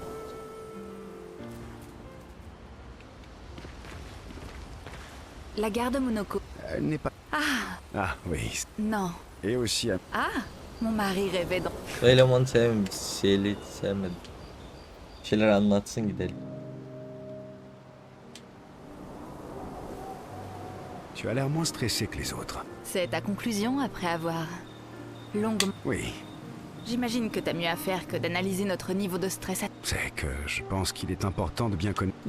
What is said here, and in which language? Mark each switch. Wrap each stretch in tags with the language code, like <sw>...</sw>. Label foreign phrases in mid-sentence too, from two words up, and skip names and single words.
<fr>La gare de Monaco. Elle n'est pas... Ah, oui. Non. Et aussi... Ah, mon mari rêvait d'en...</fr> <tr>Bu elemanı sevmedim. Bir şeyler anlatsın gidelim.</tr> <fr>Tu as l'air moins stressé que les autres. C'est ta conclusion après avoir longuement... Oui, J'imagine que t'as mieux à faire que d'analyser notre niveau de stress. c'est que je pense qu'il est important de bien connaître...</fr>